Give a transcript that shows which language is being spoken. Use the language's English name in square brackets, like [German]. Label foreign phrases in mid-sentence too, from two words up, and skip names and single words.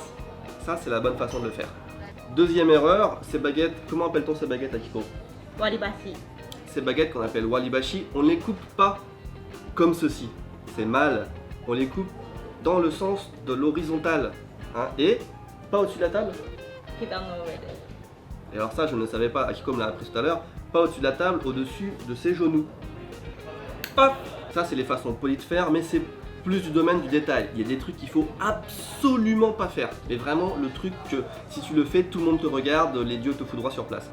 [French] Ça, c'est la bonne façon de le faire. Deuxième erreur, ces baguettes, comment appelle-t-on ces baguettes, Akiko? Waribashi. Ces baguettes qu'on appelle walibashi, on ne les coupe pas comme ceci. C'est mal. On les coupe dans le sens de l'horizontale. Hein, et pas au-dessus de la table. [Japanese] 膝の上です. [French] Et alors ça, je ne savais pas, Akiko me l'a appris tout à l'heure. Pas au-dessus de la table, au-dessus de ses genoux. Hop. Ça, c'est les façons polies de faire, mais c'est plus du domaine du détail. Il y a des trucs qu'il faut absolument pas faire. Mais vraiment, le truc que si tu le fais, tout le monde te regarde, les dieux te foudroient sur place.